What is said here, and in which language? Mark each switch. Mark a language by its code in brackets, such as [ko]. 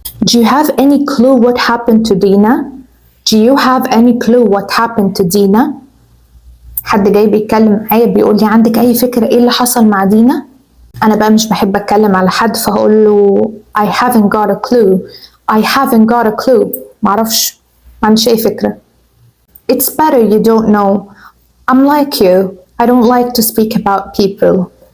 [en] Do you have any clue what happened to Dina? Do you have any clue what happened to Dina? [ar] حد جاي بيتكلم معايا بيقول لي عندك اي فكرة ايه اللي حصل مع دينا؟ انا بقى مش بحب اتكلم على حد فهقول له [en] I haven't got a clue. I haven't got a clue. [ar] معرفش، ما عنديش اي فكرة. [en] It's better you don't know. I'm like you. I don't like to speak about people.